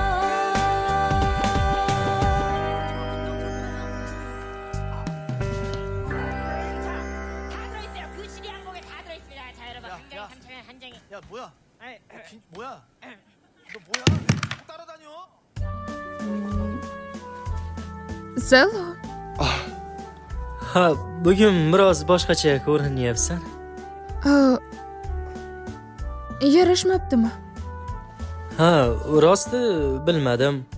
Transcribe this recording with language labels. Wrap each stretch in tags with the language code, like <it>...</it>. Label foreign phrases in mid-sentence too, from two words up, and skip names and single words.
<ko>다 들어있어요. 그 시계 항목에 다 들어있습니다. 자, 여러분 한 장에 3,000원 한 장에. 야 뭐야? 아이, 뭐야? 너 뭐야? 자꾸 따라다녀?</ko> <uz>Salom. Ha, bugun biroz boshqacha ko'rinyapsan. Yarashmabdimi? Ha, rosti bilmadim.</uz>